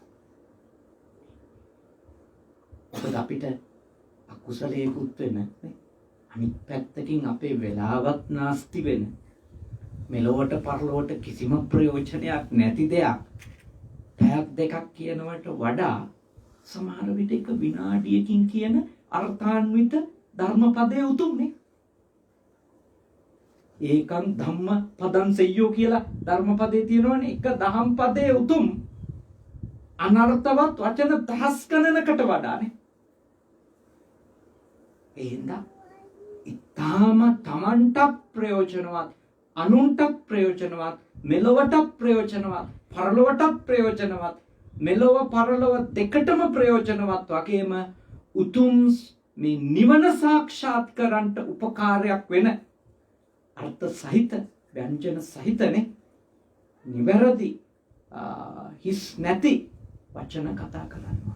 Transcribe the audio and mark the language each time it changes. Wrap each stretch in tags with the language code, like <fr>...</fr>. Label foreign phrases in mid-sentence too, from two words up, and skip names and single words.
<si>මොකද අපිට අකුසලයකුත් වෙන අනිත් පැත්තකින් අපේ වෙලාවත් නාස්ති වෙන මෙලොවට පරලොවට කිසිම ප්‍රයෝජනයක් නැති දෙයක් පැයක් දෙකක් කියනවට වඩා සමහර විට එක විනාඩියකින් කියන අර්ථාන්විත ධර්මපදයේ උතුම්නේ.</si> <pi>ඒකං ධම්ම පදං සෙය්‍යෝ</pi> <si>කියලා ධර්මපදයේ තියෙනවනේ. එක දහම් පදයේ උතුම් අනර්ථවත් වචන දහස් ගණනකට වඩානේ. එහෙනම් ඊටාම තමන්ට ප්‍රයෝජනවත්, අනුන්ට ප්‍රයෝජනවත්, මෙලොවට ප්‍රයෝජනවත්, පරලොවට ප්‍රයෝජනවත්, මෙලොව පරලොව දෙකටම ප්‍රයෝජනවත් වගේම උතුම් මේ නිවන සාක්ෂාත් කරන්නට උපකාරයක් වෙන අර්ථ සහිත ව්‍යංජන සහිතනේ නිවැරදි හිස් නැති වචන කතා කරනවා.</si>